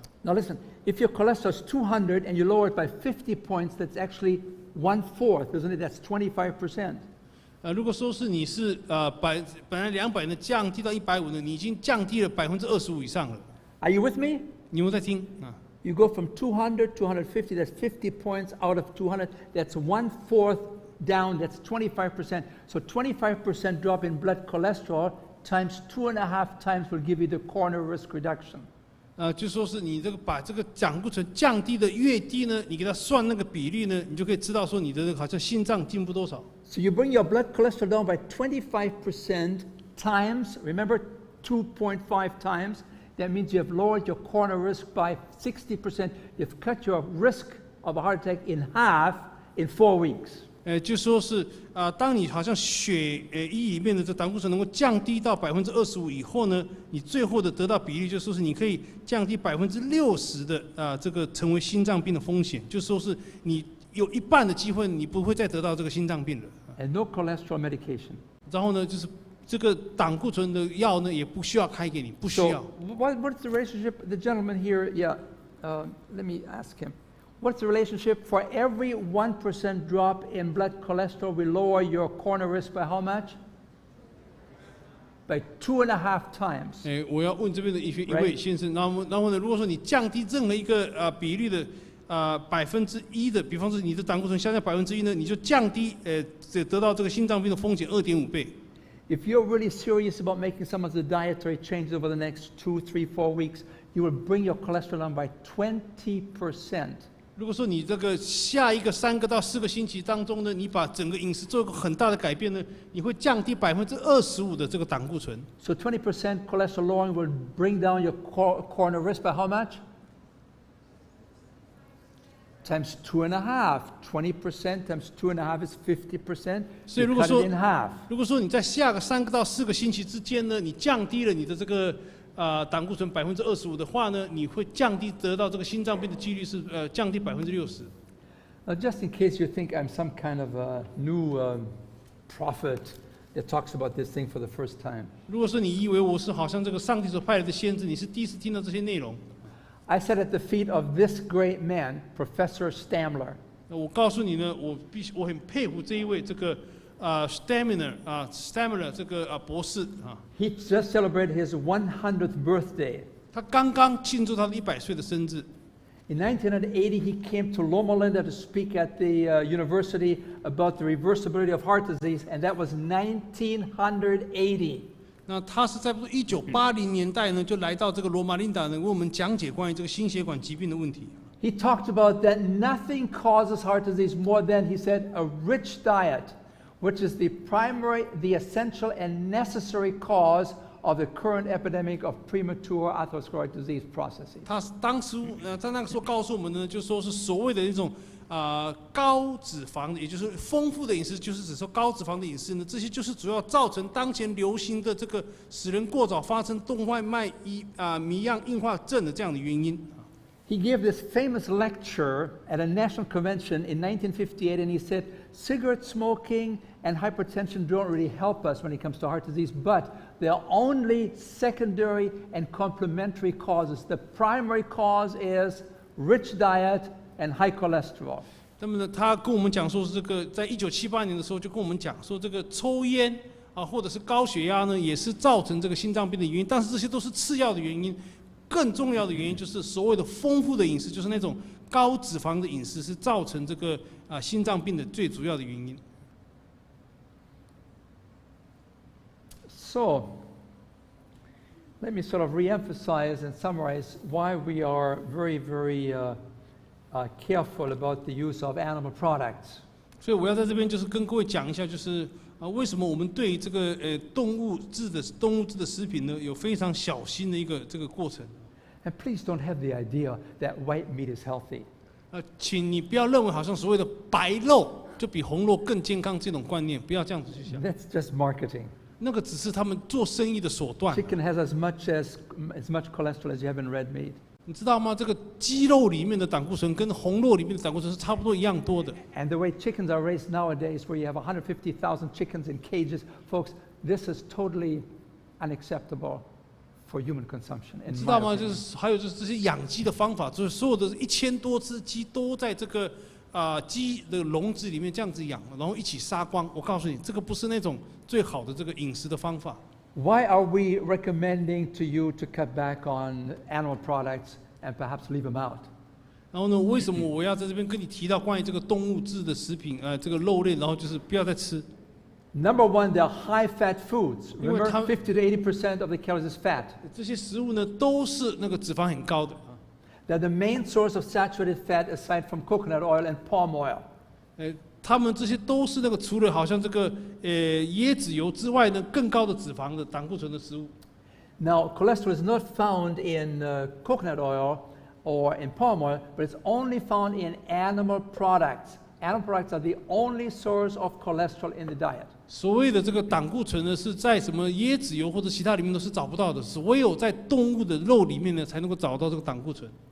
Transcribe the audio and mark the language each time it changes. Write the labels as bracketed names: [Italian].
[English] Now listen, if your cholesterol is 200 and you lower it by 50 points, that's actually 1/4, isn't it? That's 25%. [Chinese] 如果说是你是本来200呢降低到150呢，你已经降低了25%以上了。 [English] Are you with me? [Chinese] 你有没有在听啊？ [English] You go from 200 to 150, that's 50 points out of 200, that's 1/4 down, that's 25%. So 25% drop in blood cholesterol times 2.5 times will give you the coronary risk reduction. [Chinese] 就说是你这个把这个胆固醇降低的越低呢，你给它算那个比例呢，你就可以知道说你的好像心脏进步多少。 [English] So you bring your blood cholesterol down by 25% times, remember 2.5 times, that means you have lowered your coronary risk by 60%. You've cut your risk of a heart attack in half in 4 weeks. [Chinese] 就说是当你好像血液里面的这胆固醇能够降低到25%以后呢，你最后的得到比例就说是你可以降低60%的这个成为心脏病的风险，就说是你有1半的机会你不会再得到这个心脏病了。 [English] And no cholesterol medication. [Chinese] 然后呢，就是这个胆固醇的药呢也不需要开给你，不需要。 [English] So what's the relationship? The gentleman here, yeah, let me ask him. What's the relationship? For every 1% drop in blood cholesterol, we lower your coronary risk by how much? By 2.5 times. [Chinese] 我要问这边的一位先生，然后呢，如果说你降低任何一个比率的1%的，比方说你的胆固醇下降1%呢，你就降低得到这个心脏病的风险2.5倍。 [English] If you're really serious about making some of the dietary changes over the next 2, 3, 4 weeks, you will bring your cholesterol down by 20%. [Chinese] 如果说你这个下一个3个到4个星期当中呢，你把整个饮食做一个很大的改变呢，你会降低25%的这个胆固醇。 [English] So 20% cholesterol lowering will bring down your coronary risk by how much? Times 2.5. 20% times 2.5 is 50%. [Chinese] 所以 [English] You [Chinese] 如果 [English] cut [Chinese] 说 [English] it in half. [Chinese] 如果说你在下个3个到4个星期之间呢，你降低了你的这个胆固醇25%的话呢，你会降低得到这个心脏病的几率是降低60%。 [English] Just in case you think I'm some kind of a new prophet that talks about this thing for the first time. [Chinese] 如果说你以为我是好像这个上帝所派来的先知，你是第一次听到这些内容。 [English] I sat at the feet of this great man, Professor Stamler. [Chinese] 我告诉你呢，我很佩服这一位这个Stamler 这个博士啊。 [English] He just celebrated his 100th birthday. [Chinese] 他刚刚庆祝他的100岁的生日。 [English] In 1980, he came to Loma to speak at the university about the reversibility of heart disease, and that was 1980. [Chinese] 那他是在1980年代呢，就来到这个罗马琳达呢，为我们讲解关于这个心血管疾病的问题。 [English] He talked about that nothing causes heart disease more than, he said, a rich diet, which is the primary, the essential and necessary cause of the current epidemic of premature atherosclerotic disease processes. [Chinese] 他当时在那个时候告诉我们呢，就说是所谓的一种高脂肪的，也就是丰富的饮食，就是指说高脂肪的饮食呢，这些就是主要造成当前流行的这个使人过早发生动脉糜样硬化症的这样的原因。 [English] He gave this famous lecture at a national convention in 1958, and he said, cigarette smoking and hypertension don't really help us when it comes to heart disease, but they're only secondary and complementary causes. The primary cause is rich diet and high cholesterol. [Chinese] 那么呢，他跟我们讲说，这个在1978年的时候就跟我们讲说，这个抽烟或者是高血压呢，也是造成这个心脏病的原因，但是这些都是次要的原因。更重要的原因就是所谓的丰富的饮食，就是那种高脂肪的饮食，是造成这个心脏病的最主要的原因。 [English] So, let me sort of re-emphasize and summarize why we are very, very careful about the use of animal products. [Chinese] 所以我要在这边就是跟各位讲一下，就是为什么我们对这个动物制的食品呢，有非常小心的一个这个过程。 [English] And please don't have the idea that white meat is healthy. [Chinese] 请你不要认为好像所谓的白肉就比红肉更健康这种观念，不要这样子去想。 [English] That's just marketing. [Chinese] 那个只是他们做生意的手段。 [English] Chicken has as much cholesterol as you have in red meat. [Chinese] 你知道吗？这个鸡肉里面的胆固醇跟红肉里面的胆固醇是差不多一样多的。 [English] And the way chickens are raised nowadays, where you have 150,000 chickens in cages, folks, this is totally unacceptable for human consumption. [Chinese] 你知道吗？就是还有就是这些养鸡的方法，就是所有的1000多只鸡都在这个鸡的笼子里面这样子养，然后一起杀光。我告诉你，这个不是那种最好的这个饮食的方法。 [English] Why are we recommending to you to cut back on animal products and perhaps leave them out? [Chinese] 然后呢，为什么我要在这边跟你提到关于这个动物制的食品，这个肉类，然后就是不要再吃。 [English] Number one, they're high-fat foods. Remember, 50 to 80% of the calories is fat. [Chinese] 这些食物呢，都是那个脂肪很高的。 [English] They're the main source of saturated fat aside from coconut oil and palm oil. [Chinese] 他们这些都是那个除了好像这个椰子油之外呢，更高的脂肪的胆固醇的食物。 [English] Now, cholesterol is not found in coconut oil or in palm oil, but it's only found in animal products. Animal products are the only source of cholesterol in the diet. [Chinese] 所谓的这个胆固醇呢，是在什么椰子油或者其他里面都是找不到的，唯有在动物的肉里面呢，才能够找到这个胆固醇。